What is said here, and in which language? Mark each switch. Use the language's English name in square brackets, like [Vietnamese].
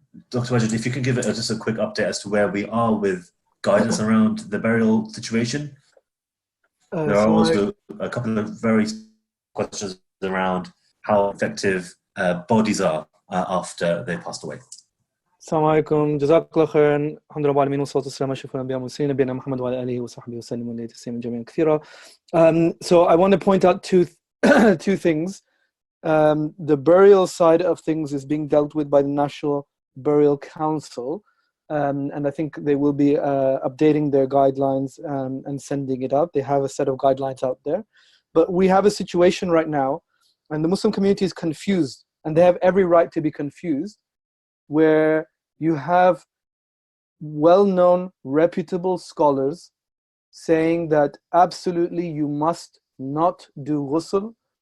[English] Dr. Wajid, if you can give it just a quick update as to where we are with guidance around the burial situation. There are also a couple of very questions around how effective bodies are after they passed away. [Arabic] السلام عليكم جزاك الله خيرا الحمد لله رب العالمين والصلاة والسلام على أشرف الأنبياء والمرسلين نبينا محمد وعلى آله وصحبه وسلم ولله تسليما جميعا كثيرا. [English] So I want to point out two things. The burial side of things is being dealt with by the National Burial Council, and I think they will be updating their guidelines and sending it out. They have a set of guidelines out there, but we have a situation right now, and the Muslim community is confused, and they have every right to be confused, where you have well-known, reputable scholars saying that absolutely you must not do ghusl.